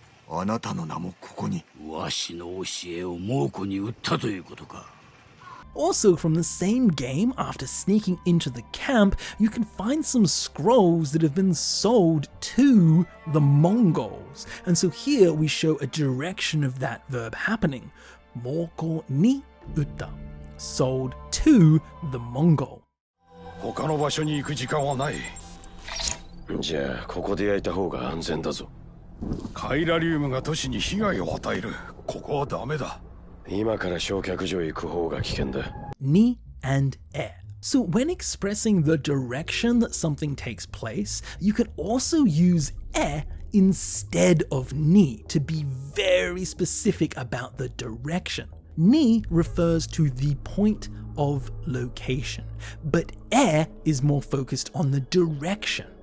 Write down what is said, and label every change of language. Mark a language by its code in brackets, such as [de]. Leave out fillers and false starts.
[ja] あなたの名もここに。わしの教えを猛虎に売ったということか。 [en] Also, from the same game, after sneaking into the camp, you can find some scrolls that have been sold to the Mongols. And so here we show a direction of that verb happening. [ja] Moko ni utta. [en] Sold to the Mongol. [ja] 他の場所に行く時間はない。じゃあここで焼いた方が安全だぞ。カイラリウムが都市に被害を与える。ここはダメだ。今から焼却所へ行く方が危険だ。 [en] Ni and e. So when expressing the direction that something takes place, you can also use e instead of ni to be very specific about the direction. Ni refers to the point of location, but e is more focused on the direction.